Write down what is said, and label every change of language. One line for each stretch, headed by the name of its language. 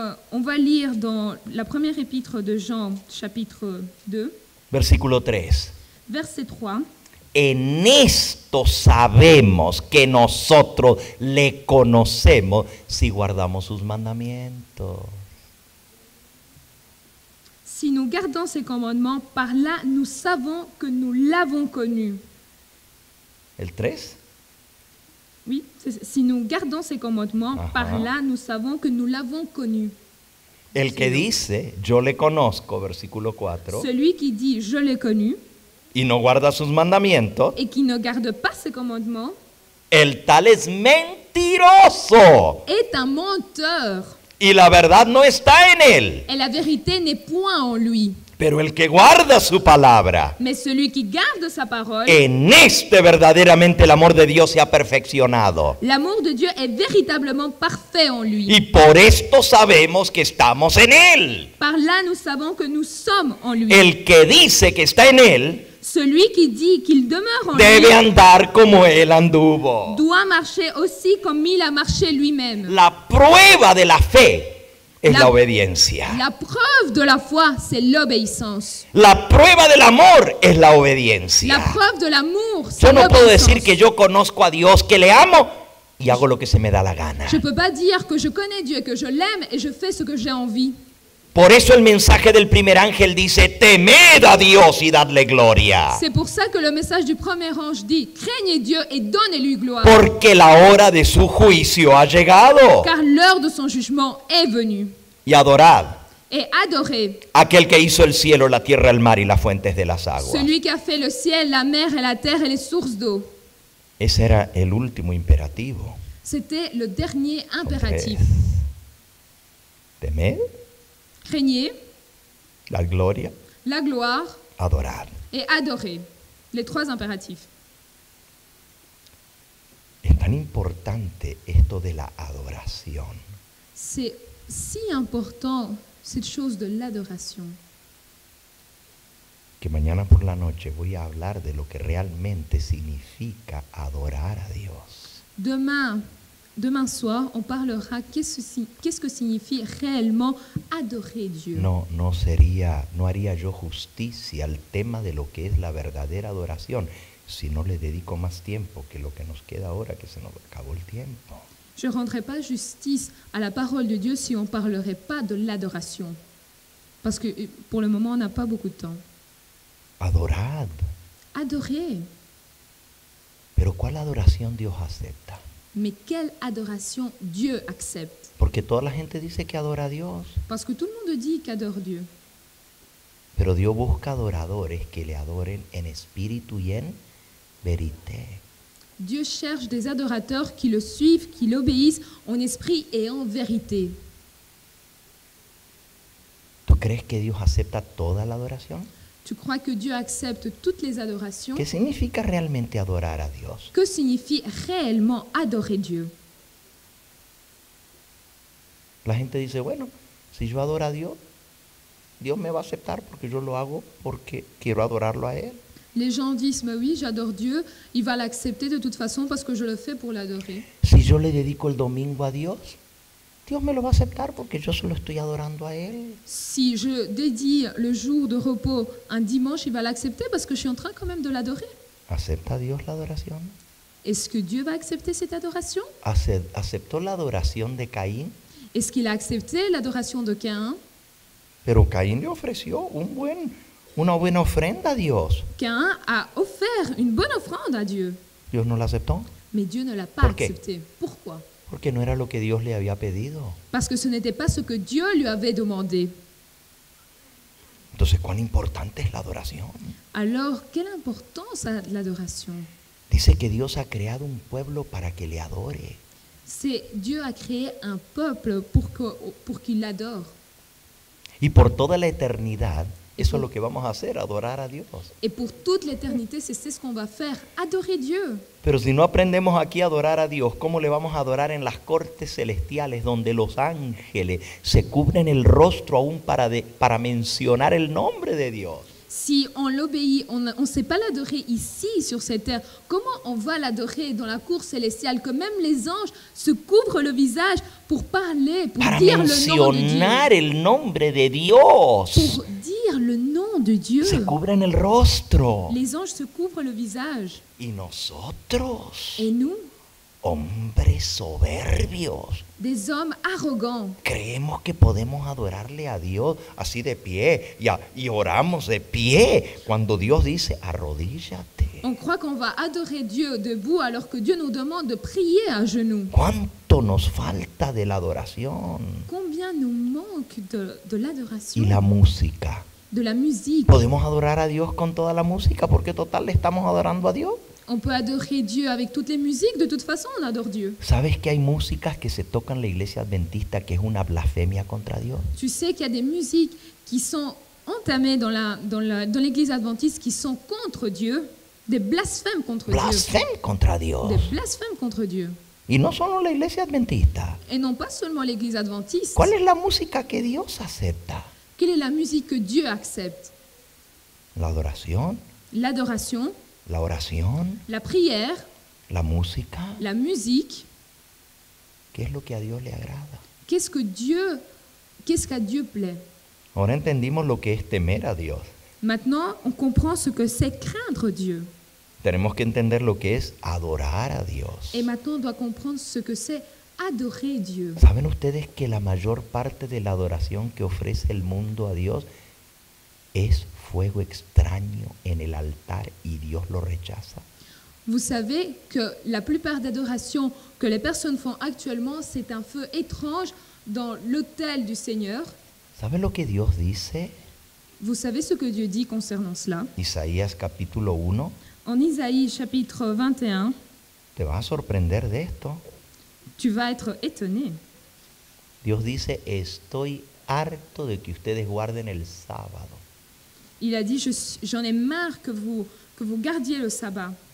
French: On va lire dans la première épître de Jean, chapitre 2,
Spanish: Versículo 3.
French: verset 3.
Spanish: En esto sabemos que nosotros le conocemos si guardamos sus mandamientos.
French: Si nous gardons ses commandements, par là nous savons que nous l'avons connu.
Spanish: ¿El 3?
French: Oui, si nous gardons ses commandements, Ajá. par là nous savons que nous l'avons connu.
Spanish: El que dice, yo le conozco, versículo 4,
French: Celui qui dit je l'ai connu
Spanish: y no guarda sus mandamientos,
French: et qui ne garde pas ses commandements
Spanish: el tal es mentiroso
French: est un menteur.
Spanish: y la verdad no está en él.
French: Et la vérité n'est point en lui.
Spanish: Pero el que guarda su palabra,
French: Mais celui qui garde sa parole,
Spanish: en este verdaderamente el amor de Dios se ha perfeccionado.
French: l'amour de Dieu est véritablement parfait en lui.
Spanish: Y por esto sabemos que estamos en él.
French: Par là, nous savons que nous sommes en lui.
Spanish: El que dice que está en él
French: Celui qui dit qu'il demeure en
Spanish: debe
French: lui
Spanish: andar como él anduvo.
French: doit marcher aussi comme il a marché lui-même.
Spanish: La prueba de la fe es la
French: La-
Spanish: obediencia.
French: La preuve de la foi, c'est l'obéissance.
Spanish: La prueba del amor es la
French: La
Spanish: obediencia.
French: preuve de l'amour, c'est
Spanish: Yo no puedo
French: l'obéissance.
Spanish: decir que yo conozco a Dios, que le amo y hago lo que se me da la gana.
French: Je ne peux pas dire que je connais Dieu, que je l'aime et je fais ce que j'ai envie.
Spanish: Por eso el mensaje del primer ángel dice, temed a Dios y dadle gloria.
French: C'est pour ça que le message du premier ange dit « Craignez Dieu et donnez-lui gloire,
Spanish: Porque la hora de su juicio ha llegado.
French: car l'heure de son jugement est venue.
Spanish: Y adorad
French: Et adorez
Spanish: aquel que hizo el cielo, la tierra, el mar y las fuentes de las aguas.
French: celui qui a fait le ciel, la mer et la terre et les sources d'eau. »
Spanish: Ese era el último imperativo.
French: C'était le dernier impératif.
Spanish: Temed,
French: Craignez,
Spanish: la gloria,
French: la gloire
Spanish: adorar.
French: et adorez. Les trois impératifs.
Spanish: Es tan importante esto de la adoración.
French: C'est si important, cette chose de l'adoration,
Spanish: Que mañana por la noche voy a hablar de lo que realmente significa adorar a Dios.
French: Demain soir, on parlera qu'est-ce que signifie réellement adorer Dieu.
Spanish: No haría yo justicia al tema de lo que es la verdadera adoración si no le dedico más tiempo que lo que nos queda ahora, que se nos acabó el tiempo.
French: Je ne rendrai pas justice à la parole de Dieu si on ne parlerait pas de l'adoration. Parce que pour le moment, on n'a pas beaucoup de temps.
Spanish: Adorad.
French: Adorer.
Spanish: Pero ¿cuál adoración Dios acepta?
French: Mais quelle adoration Dieu accepte?
Spanish: Porque toda la gente dice que adora a Dios,
French: Parce que tout le monde dit qu'adore Dieu.
Spanish: pero Dios busca adoradores que le adoren en espíritu y en verité.
French: Dieu cherche des adorateurs qui le suivent, qui l'obéissent en esprit et en vérité.
Spanish: ¿Tú crees que Dios acepta toda la adoración?
French: Tu crois que Dieu accepte toutes les adorations?
Spanish: ¿Qué significa realmente adorar a Dios?
French: Que signifie réellement adorer Dieu?
Spanish: La gente dice, bueno, si yo adoro a Dios, Dios me va a aceptar porque yo lo hago porque quiero adorarlo a Él.
French: Les gens disent, mais oui, j'adore Dieu, il va l'accepter de toute façon parce que je le fais pour l'adorer.
Spanish: Si yo le dedico el domingo a Dios, Dios me lo va a aceptar porque yo solo estoy adorando a Él.
French: Si je dédie le jour de repos un dimanche, il va l'accepter parce que je suis en train quand même de l'adorer.
Spanish: ¿Acepta Dios la adoración?
French: Est-ce que Dieu va accepter cette adoration?
Spanish: ¿Aceptó la adoración de Caín?
French: Est-ce qu'il a accepté l'adoration de Caïn?
Spanish: Pero Caín le ofreció una buena ofrenda a Dios.
French: Caïn a offert une bonne offrande à Dieu,
Spanish: Dios no la aceptó
French: mais Dieu ne l'a pas
Spanish: ¿Por qué?
French: accepté. Pourquoi?
Spanish: porque no era lo que Dios le había pedido.
French: Parce que ce n'était pas ce que Dieu lui avait demandé.
Spanish: Entonces, ¿cuán importante es la adoración?
French: Alors, quelle importance a l'adoration?
Spanish: Dice que Dios ha creado un pueblo para que le adore.
French: C'est Dieu a créé un peuple pour qu'il l'adore.
Spanish: Y por toda la eternidad, eso es lo que vamos a hacer, adorar a Dios.
French: Et pour toute l'éternité, c'est ce qu'on va faire, adorer Dieu.
Spanish: Pero si no aprendemos aquí a adorar a Dios, ¿cómo le vamos a adorar en las cortes celestiales donde los ángeles se cubren el rostro aún para mencionar el nombre de Dios?
French: Si on l'obéit, on ne sait pas l'adorer ici, sur cette terre, comment on va l'adorer dans la cour célestiale, que même les anges se couvrent le visage pour parler, pour
Spanish: Para
French: dire le nom de Dieu.
Spanish: mencionar el nombre de Dios.
French: Pour dire le nom de Dieu.
Spanish: Se cubren el rostro.
French: Les anges se couvrent le visage.
Spanish: Y nosotros,
French: Et nous,
Spanish: hombres soberbios,
French: des hommes arrogants,
Spanish: creemos que podemos adorarle a Dios así de pie y oramos de pie cuando Dios dice arrodíllate.
French: on croit qu'on va adorer Dieu debout alors que Dieu nous demande de prier à genoux.
Spanish: ¿Cuánto nos falta de la adoración?
French: Combien nous manque de l'adoration,
Spanish: Y la música.
French: de la musique.
Spanish: ¿Podemos adorar a Dios con toda la música? Porque total le estamos adorando a Dios.
French: On peut adorer Dieu avec toutes les musiques, de toute façon on adore Dieu.
Spanish: ¿Sabes que hay músicas que se tocan en la iglesia adventista que es una blasfemia contra Dios?
French: Tu sais qu'il y a des musiques qui sont entamées dans l'église adventiste qui sont contre Dieu, des blasphèmes contre Dieu.
Spanish: Blasfem contra Dios.
French: Des blasphèmes contre Dieu.
Spanish: Y no solo la iglesia adventista.
French: Et non pas seulement l'église adventiste.
Spanish: ¿Cuál es la música que Dios acepta?
French: Quelle est la musique que Dieu accepte?
Spanish: La adoración,
French: L'adoration,
Spanish: la oración,
French: la prière,
Spanish: la música.
French: la musique.
Spanish: ¿Qué es lo que a Dios le agrada?
French: Qu'est-ce qu'à Dieu plaît?
Spanish: Ahora entendimos lo que es temer a Dios.
French: Maintenant, on comprend ce que c'est craindre Dieu.
Spanish: Tenemos que entender lo que es adorar a Dios.
French: Et maintenant, on doit comprendre ce que c'est adorer Dieu.
Spanish: ¿Saben ustedes que la mayor parte de la adoración que ofrece el mundo a Dios es fuego extraño en el altar y Dios lo rechaza?
French: Vous savez que la plupart d'adorations que les personnes font actuellement, c'est un feu étrange dans l'autel du Seigneur.
Spanish: ¿Saben lo que Dios dice?
French: Vous savez ce que Dieu dit concernant cela?
Spanish: Isaías capítulo 1.
French: En Isaïe chapitre 21,
Spanish: Te vas a sorprender de esto.
French: tu vas être étonné.
Spanish: Dios dice, estoy harto de que ustedes guarden el sábado.
French: Il a dit, j'en ai marre que vous gardiez le sabbat.